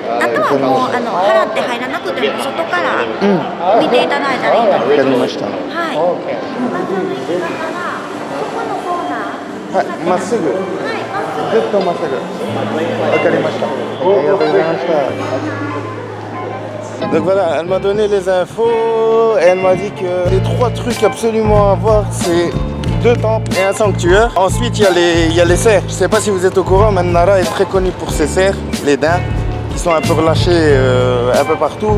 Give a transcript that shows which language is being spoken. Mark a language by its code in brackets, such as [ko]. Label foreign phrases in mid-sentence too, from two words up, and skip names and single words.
[ja] あとはもう払って入らなくても外から見ていただいたらいいと思います。わかりました。はい。まずだからそこのコーナー。はい、まっすぐ。はい、まっすぐ。ずっとまっすぐ。わかりました。ありがとうございました。 [fr] Donc voilà, elle m'a donné les infos et elle m'a dit que les 3 trucs absolument à voir, c'est 2 temples et un sanctuaire. Ensuite, il y a les cerfs. Je ne sais pas si vous êtes au courant, mais Nara est très connu pour ses cerfs, les daims, qui sont un peu relâchés un peu partout.